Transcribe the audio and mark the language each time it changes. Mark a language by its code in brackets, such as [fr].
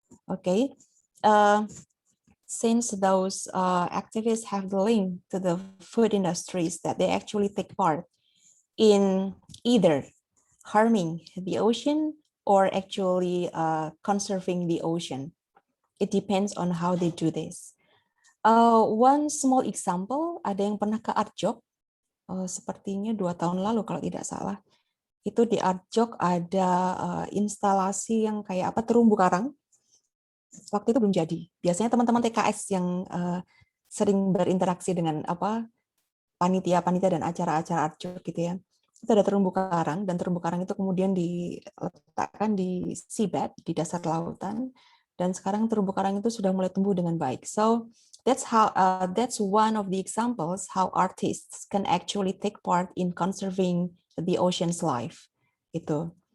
[en] Okay, since those activists have the link to the food industries, that they actually take part in either harming the ocean or actually conserving the ocean. It depends on how they do this. One small example, [id] ada yang pernah ke Arjok, sepertinya 2 tahun lalu kalau tidak salah. Itu di Arjok ada instalasi yang kayak terumbu karang. Waktu itu belum jadi. Biasanya teman-teman TKS yang sering berinteraksi dengan panitia-panitia dan acara-acara Arjok gitu ya. Itu ada terumbu karang, dan terumbu karang itu kemudian diletakkan di seabed, di dasar lautan, dan sekarang terumbu karang itu sudah mulai tumbuh dengan baik. [en] So that's one of the examples how artists can actually take part in conserving the ocean's life. [id] Itu.